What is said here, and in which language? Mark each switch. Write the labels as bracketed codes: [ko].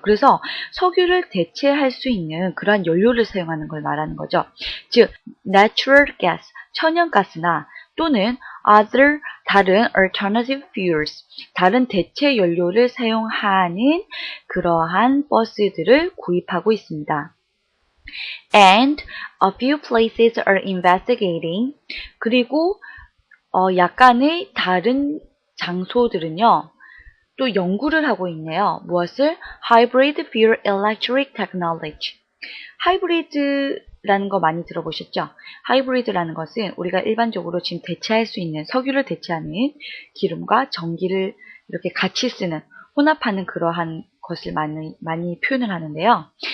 [ko] 그래서 석유를 대체할 수 있는 그러한 연료를 사용하는 걸 말하는 거죠. 즉 natural gas, 천연가스나 또는 다른 [en] alternative fuels, [ko] 다른 대체 연료를 사용하는 그러한 버스들을 구입하고 있습니다. [en] And a few places are investigating. [ko] 그리고 약간의 다른 장소들은요. 또 연구를 하고 있네요. 무엇을? [en] Hybrid Fuel Electric Technology. [ko] 하이브리드라는 거 많이 들어보셨죠? 하이브리드라는 것은 우리가 일반적으로 지금 대체할 수 있는 석유를 대체하는 기름과 전기를 이렇게 같이 쓰는 혼합하는 그러한 것을 많이 표현을 하는데요.